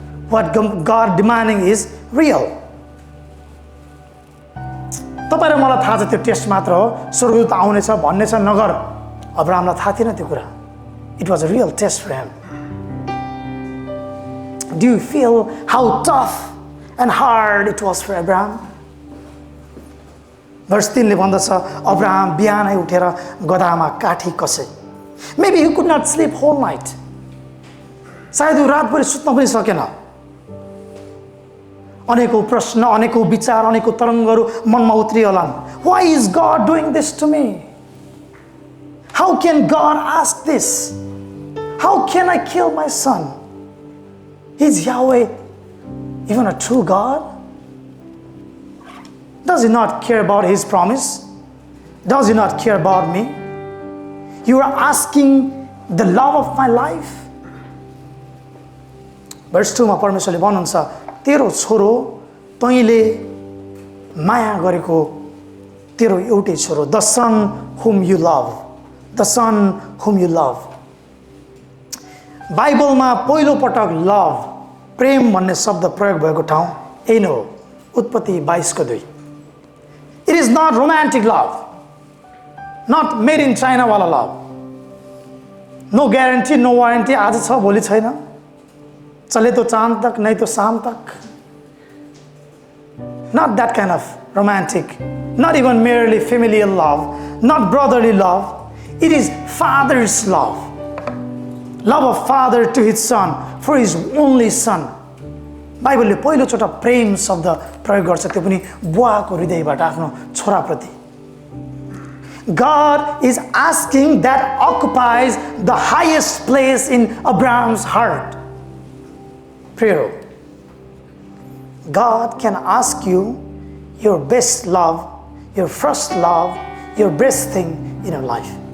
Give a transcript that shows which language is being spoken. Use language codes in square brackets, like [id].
[en] What God demanding is real. [ne] तपाईँ र मलाई थाहा छ त्यो टेस्ट मात्र हो, स्वर्गदूत आउनेछ भन्ने छ, नगर। अब्राहमलाई थाहा थिएन त्यो कुरा। [en] It was a real test for him. Do you feel how tough and hard it was for Abraham? [ne] Verse 3 ले भन्दछ अब्राहम बिहानै उठेर गधामा काठी कसे। [en] Maybe he could not sleep whole night. [ne] सायद ऊ रातभरि सुत्न पनि सकेन। अनेकौं प्रश्न, अनेकौं विचार, अनेकौं तरङ्गहरू मनमा उत्रियोलान्। [en] Why is God doing this to me? How can God ask this? How can I kill my son? Is Yahweh even a true God? Does He not care about His promise? Does He not care about me? You are asking the love of my life? [ne] Verse 2 मा परमेश्वरले भन्नुहुन्छ, तेरो छोरो तैँले माया गरेको तेरो एउटै छोरो, [en] the son whom you love, [ne] the son whom you love. बाइबलमा पहिलो पटक लभ, प्रेम भन्ने शब्द प्रयोग भएको ठाउँ यही नै हो, उत्पत्ति 22:2. [en] It is not romantic love, not made in China वाला love. No guarantee, no warranty, [ne] आज छ भोलि छैन, [hi] चले तो चाँद तक नहीं तो शाम तक. [en] Not that kind of romantic, not even merely familial love, not brotherly love. It is father's love. Love of father to his son, for his only son. [ne] बाइबलले पहिलोचोटि प्रेम शब्द प्रयोग गर्छ, त्यो पनि बुवाको हृदयबाट आफ्नो छोराप्रति. [en] God is asking that occupies the highest place in Abraham's heart. Prayer. God can ask you your best love, your first love, your best thing in your life.